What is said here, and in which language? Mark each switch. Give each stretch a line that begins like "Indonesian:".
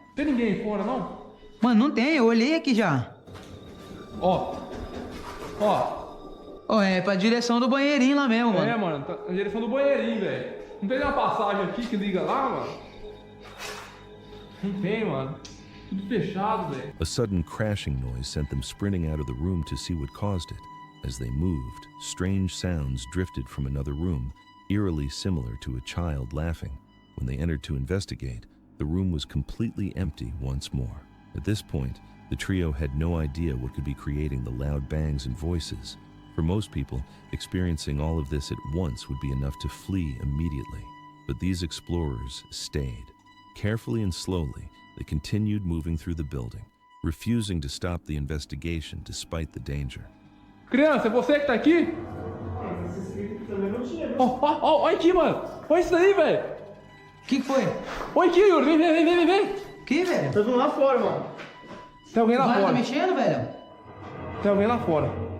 Portuguese: Tem ninguém aí fora, não? Mano, não tem, eu olhei aqui já. Ó. Ó. Ó, é pra direção do banheirinho lá mesmo, mano. É, mano, tá na direção do banheirinho, velho. Não tem uma passagem aqui que liga lá, mano? Não tem, mano. Tudo fechado, velho.
English: A sudden crashing noise sent them sprinting out of the room to see what caused it. As they moved, strange sounds drifted from another room, eerily similar to a child laughing. When they entered to investigate, the room was completely empty once more. At this point, the trio had no idea what could be creating the loud bangs and voices. For most people, experiencing all of this at once would be enough to flee immediately. But these explorers stayed. Carefully and slowly, they continued moving through the building, refusing to stop the investigation despite the danger.
Portuguese: Criança, é você que tá aqui? Esse espírito também não tinha. Ó, olha aqui, mano. Olha isso daí, velho. Que foi? Olha aqui, Yuri. Vem. Que, velho? Tá vindo lá fora, mano. Tem alguém lá O fora. tá mexendo, velho? Tem alguém lá fora.